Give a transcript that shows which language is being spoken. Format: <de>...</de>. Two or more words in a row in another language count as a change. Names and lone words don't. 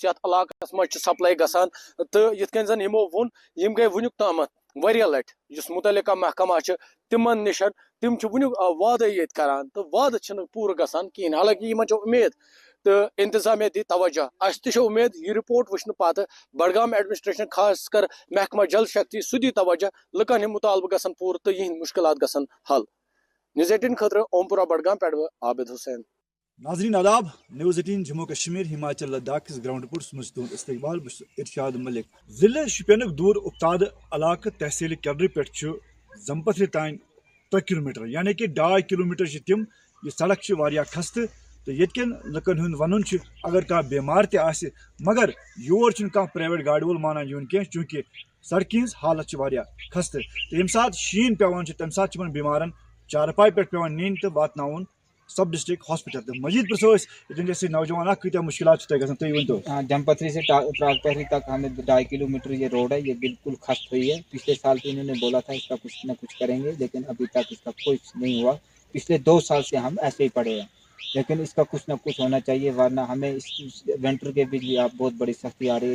<ks>یتھ علاقس منٛز چھُ سپلاے گژھان تہٕ یِتھ کٔنۍ زن یِمو ووٚن یِم گٔے وُنیُک تامتھ واریاہ لٹہِ یُس متعلقہ محکمہ چھُ تِمن نِش تِم چھِ وُنیُک وعدے ییٚتہِ کران تہٕ وعدٕ چھِنہٕ پوٗرٕ گژھان کِہیٖنۍ حالانکہِ یِمن چھِ اُمید تہٕ انتظامیہ دی توجہ اَسہِ تہِ چھِ اُمید یہِ رِپورٹ وٕچھنہٕ پتہٕ بڈگام ایڈمنسٹریشن خاص کر محکمہ جل شکتی سُہ دی توجہ لُکن ہٕنٛدۍ مُطالبہٕ گژھن پوٗرٕ تہٕ یِہنٛدۍ مُشکلات گژھن حل نِوٕز 18 خٲطرٕ اومپورہ بڈگام پٮ۪ٹھ بہٕ عابد حُسین. ناظرین آداب، نیوز 18 جموں کشمیر ہماچل لداخ کس</ks> <en>ground reports</en> <ks>مز تہد استقبال بہ ارشاد ملک. ضلع شپینک دور افتاد علاقہ تحصیل کیلری پہ زمپتھر تان 3 کلومیٹر یعنی کہ 2.5 کلومیٹر تم یہ سڑک خستہ تو یتکن لکن ہند ون اگر کھانا بیمار تہ مگر یور کھانا پرائیویٹ گاڑی وول مانان یون کی چونکہ سڑکہ ہز حالت خستہ تو یم سات شین پیوان تمہ سات بیمارن چارپائی پہ پیوان نین تو واتن</ks> <en>sub district hospital</en> <ks>تو مزید پرسو جیسے نوجوان کتیا مشکلات تھی گھن تھی ورنو.</ks> <ur>جمپتری سے تراگپہری تک ہمیں 2.5 کلومیٹر یہ روڈ ہے، یہ بالکل خست ہوئی ہے. پچھلے سال تو انہوں نے بولا تھا اس کا کچھ نہ کچھ کریں گے، لیکن ابھی تک اس کا کچھ نہیں ہوا. پچھلے 2 سال سے ہم ایسے ہی پڑے ہیں، لیکن اس کا کچھ نہ کچھ ہونا چاہیے، ورنہ ہمیں اس ونٹر کے بھی آپ بہت بڑی سختی آ رہی ہے.</ur>